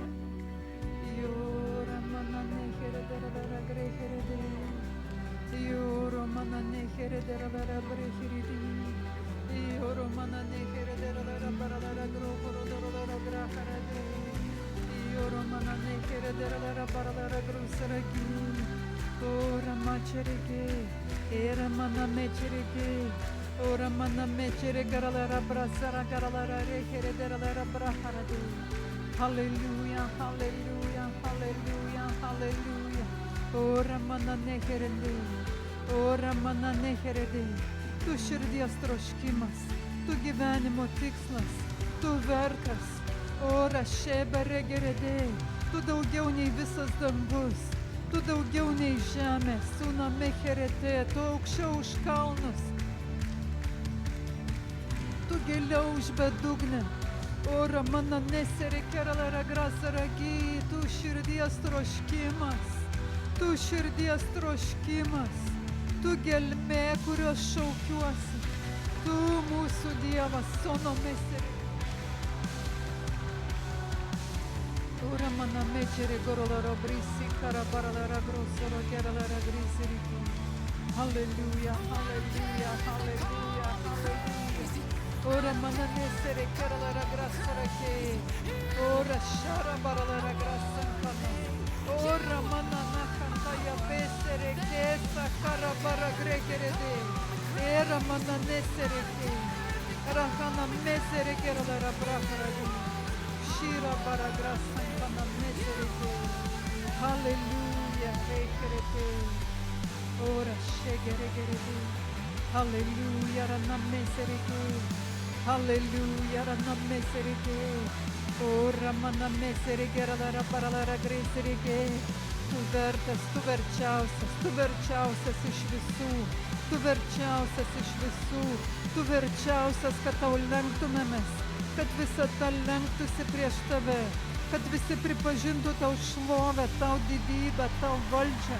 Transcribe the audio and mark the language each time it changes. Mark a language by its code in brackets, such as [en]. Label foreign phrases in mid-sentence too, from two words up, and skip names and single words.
[lt] Io ramana nechere della la grechere de. Io romana nechere della la brechere de. Io romana nechere della la barala groforo della la grafara de. Io romana nechere della la barala grosera gi. Ora macerege, era mana mecerege. Ora manna mecere garalara brasara garalara rekere deralara braharade. Hallelujah, hallelujah, hallelujah, hallelujah. Ora mana neherede, ora mana neherede. Tu širdies troškimas, tu gyvenimo tikslas, tu vertas. Ora šebere geredė, tu daugiau nei visas dangus, tu daugiau nei žemė, sūna meherete, tu aukščiau už kalnus, tu giliau už bedugnę. Ora mana nesere kerala grasa ragi, tu širdies troškimas, tu širdies troškimas, tu gelmė, kurios šaukiuosi, tu mūsų Dievas, sono mesere. Ora mana mecere gorolara brisi, karabarala grosoro kerala grisi rigi. Hallelujah, hallelujah, hallelujah, hallelujah. Ora mana nesere kerala grasa ragi, ora shara barala grasa kana. Ora mana nakanta ya besere kesa karabara grekerede. Era mana nesere ke. Rahana mesere kerala braharadi. Shira bara grasa kana mesere ke. Hallelujah, rekerede. Ora shegere gerede. Hallelujah, rana mesere ke. Hallelujah, rana mesere ke. Ora mana mesere kerala bara gresere ke. Tu vertas, tu verčiausias iš visų, tu verčiausias iš visų, tu verčiausias, kad tau lenktumėmės, kad visata lenktųsi prieš tave, kad visi pripažintų tau šlovę, tau didybę, tau valdžią.